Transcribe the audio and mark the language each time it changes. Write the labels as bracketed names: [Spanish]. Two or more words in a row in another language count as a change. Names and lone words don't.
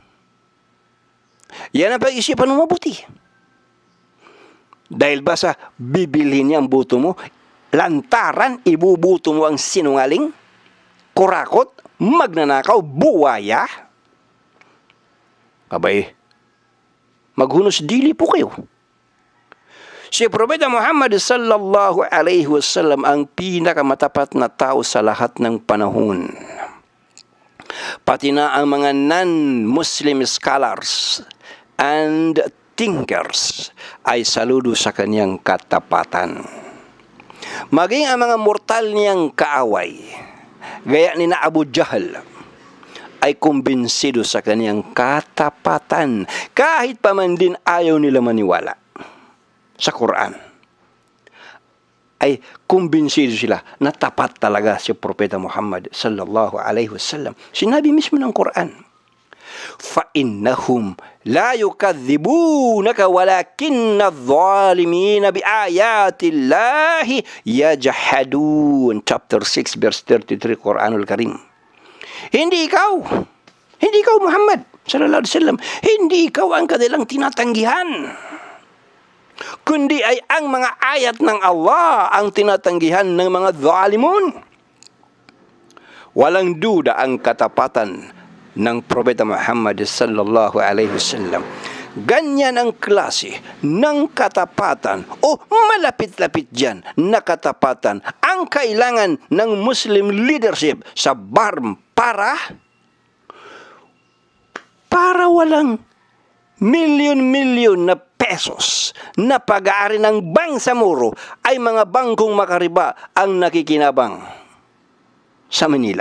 [Filipino] Yan ang pag-isipan mo mabuti. Dahil ba sa bibilhin niya ang buto mo, lantaran, ibubuto mo ang sinungaling, kurakot, magnanakaw, buwaya? Abay, maghunos dili po kayo. Si Propeta Muhammad [Arabic] صلى الله عليه وسلم [Filipino] ang pinakamatapat na tao sa lahat ng panahon. Pati na ang mga [English] non-Muslim scholars and thinkers [Filipino] ay saludo sa kanyang katapatan. Maging ang mga mortal niyang kaaway, gaya ni na Abu Jahl, ay kumbinsido sa kanyang katapatan kahit pa man din ayaw nila maniwala sa Quran. Ay kumbinsido sila na tapat talaga si Propeta Muhammad [Arabic] صلى الله عليه وسلم. [Filipino] Sinabi mismo ng Quran, [Arabic] فَإِنَّهُمْ لَا يُكَذِّبُونَكَ وَلَكِنَّ الظَّالِمِينَ بِآيَاتِ اللَّهِ يَجْحَدُونَ. [English] Chapter 6, verse 33, [Arabic] القرآن الكريم. [Filipino] Hindi ikaw Muhammad [Arabic] صلى الله عليه وسلم, [Filipino] hindi ikaw ang kanilang tinatanggihan, kundi ay ang mga ayat ng Allah ang tinatanggihan ng mga zalimun. Walang duda ang katapatan ng Propeta Muhammad [Arabic] صلى الله عليه وسلم. [Filipino] Ganyan ang klase ng katapatan o malapit-lapit dyan na katapatan ang kailangan ng [English] Muslim leadership [Filipino] sa BARM para walang milyon-milyon na pesos na pag-aari ng Bangsamoro ay mga bangkong makariba ang nakikinabang sa Manila.